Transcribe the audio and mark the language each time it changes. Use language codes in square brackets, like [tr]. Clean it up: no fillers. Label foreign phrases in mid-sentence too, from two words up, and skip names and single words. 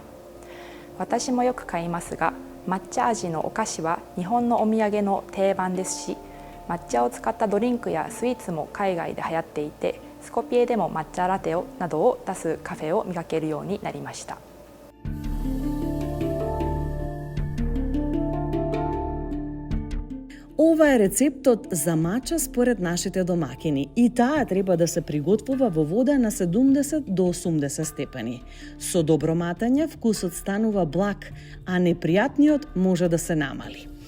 [ja] 私もよく買いますが、抹茶味のお菓子は日本のお土産の定番ですし、抹茶を使ったドリンクやスイーツも海外で流行っていて、スコピエでも抹茶ラテなどを出すカフェを見かけるようになりました。 [mk] Ова е рецептот за мача според нашите домакини и таа треба да се приготвува во вода на 70 до 80 степени. Со добро матање вкусот станува благ, а непријатниот може да се намали.